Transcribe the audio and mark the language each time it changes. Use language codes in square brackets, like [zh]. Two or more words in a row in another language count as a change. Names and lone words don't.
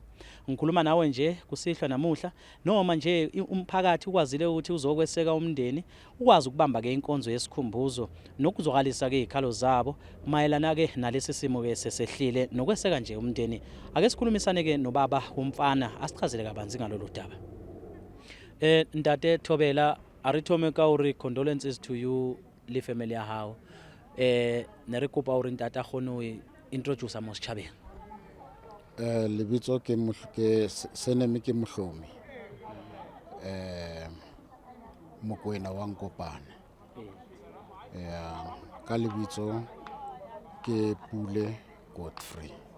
[zu] Ngikhuluma nawe nje kusihlwa namuhla noma nje umphakathi ukwazile ukuthi uzokweseka umndeni ukwazi ukubamba ke inkonzo yesikhumbuzo nokuzokalisa ke izikhalo zabo mayelana ke nalesi simo ke sesehlile nokweseka nje umndeni. Ake sikhulumisane ke nobaba umfana asichazele kabanzi ngalolu daba. [st] Ntate Thobela, arithome ka uri [en] condolences to you [st] le family ya hao. Ne re kopa hore ntate a kgone ho introduce mo setjhabeng. Lebitso ke seneme ke Mohlomi. Mokoena wa Nkopane. Ka lebitso ke Pule Godfrey.